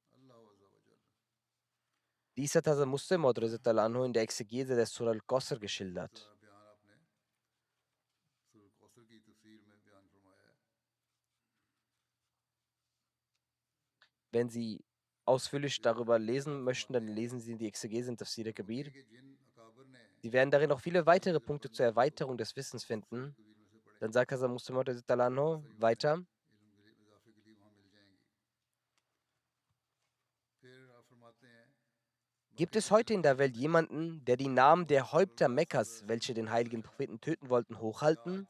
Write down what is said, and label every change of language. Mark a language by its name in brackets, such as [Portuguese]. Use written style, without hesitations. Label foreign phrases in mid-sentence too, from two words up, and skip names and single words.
[German] Dies hat Hazrat Muslim Anhu in der Exegese der Surah Al-Qasr geschildert. Wenn Sie ausführlich darüber lesen möchten, dann lesen Sie die Exegese in Tafsir al-Kabir. Sie werden darin noch viele weitere Punkte zur Erweiterung des Wissens finden. Dann sagt Hazrat Muslim Anhu weiter: Gibt es heute in der Welt jemanden, der die Namen der Häupter Mekkas, welche den heiligen Propheten töten wollten, hochhalten?